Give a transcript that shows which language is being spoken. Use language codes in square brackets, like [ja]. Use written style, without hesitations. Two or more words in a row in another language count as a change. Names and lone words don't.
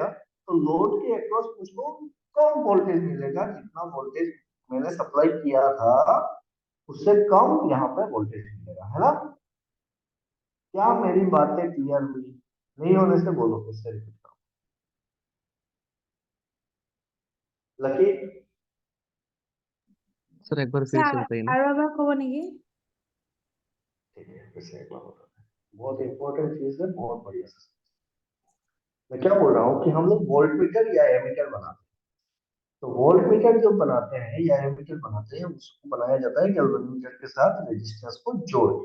[hi] तो लोड के अक्रॉस मुझको कम वोल्टेज मिलेगा, जितना वोल्टेज मैंने सप्लाई किया था उससे कम यहाँ पे वोल्टेज मिलेगा, है ना? क्या मेरी बातें क्लियर हुई? नहीं होने से बोलो, फिर से रिपीट करो। लकी सर एक बार फिर से बताइए ना। [as] আৰু এবাৰ ক'ব নেকি? [hi] ठीक है, फिर से एक बार बता दें। बहुत इंपॉर्टेंट चीज है, बहुत बढ़िया से। मैं क्या बोल रहा हूँ कि हम लोग [en] volt meter [hi] या एमीटर बनाते हैं। तो [en] volt meter [hi] जो बनाते हैं या एमीटर बनाते हैं, उसको बनाया जाता है गैल्वेनोमीटर के साथ रेजिस्टेंस को जोड़ के।